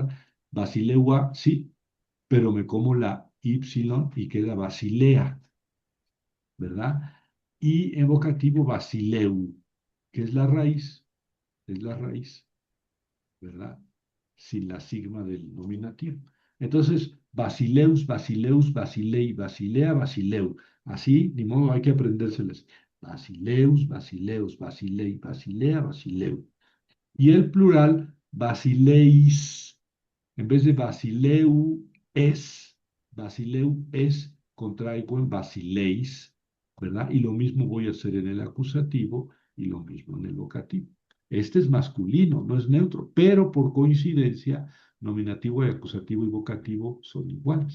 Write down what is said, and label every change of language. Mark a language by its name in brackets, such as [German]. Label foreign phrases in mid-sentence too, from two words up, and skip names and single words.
[Spanish] Basileu A, sí, pero me como la Y y queda Basilea, ¿verdad? Y en vocativo Basileu, que es la raíz. ¿Verdad? Sin la sigma del nominativo. Entonces, [Greek] basileus, basileus, basilei, basilea, basileu. [Spanish] Así, ni modo, hay que aprendérselas. [Greek] Basileus, basileus, basilei, basilea, basileu. [Spanish] Y el plural, basileis. En vez de basileu es, contraigo en basileis, ¿verdad? Y lo mismo voy a hacer en el acusativo y lo mismo en el vocativo. Este es masculino, no es neutro, pero por coincidencia, nominativo y acusativo y vocativo son iguales.